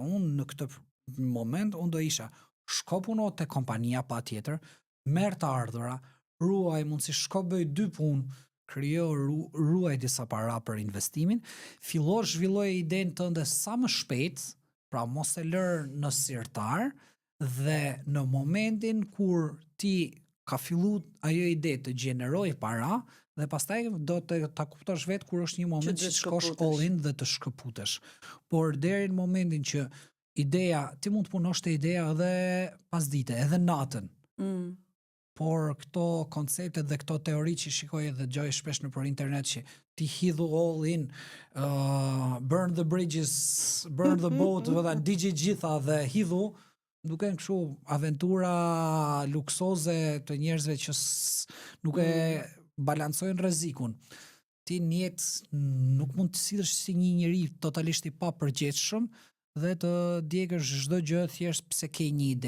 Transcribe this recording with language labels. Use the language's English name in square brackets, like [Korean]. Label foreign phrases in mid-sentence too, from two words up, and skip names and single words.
[Albanian] Unë në këtë moment unë do isha shko puno te kompania patjetër, merr të ardhura, ruaj mundsi shko bëj 2 punë, krijo ruaj disa para për investimin, fillo zhvilloje idenë tënde sa më shpejt, pra mos e lër në sirtar, dhe në momentin kur ti ka fillu ajo ide të gjeneroj para, dhe pastaj do të ta kuptosh vetë kur është një moment që shkosh [English] all in [Albanian] dhe të shkëputesh. Por deri në momentin që ideja, ti mund të punosh te ideja edhe pasdite, edhe natën. Por këto koncepte dhe këto teori që shikoj dhe dëgjoj shpesh nëpër internet që ti hidhu [English] all in, burn the bridges, burn the boat, [Albanian] digj gjitha dhe hidhu, duken kështu aventura luksoze të njerëzve që nuk e balancojnë rrezikun. Ti në jetë nuk mund të sillesh si një njeri totalisht i papërgjegjshëm dhe të djegësh çdo gjë thjesht pse ke një ide.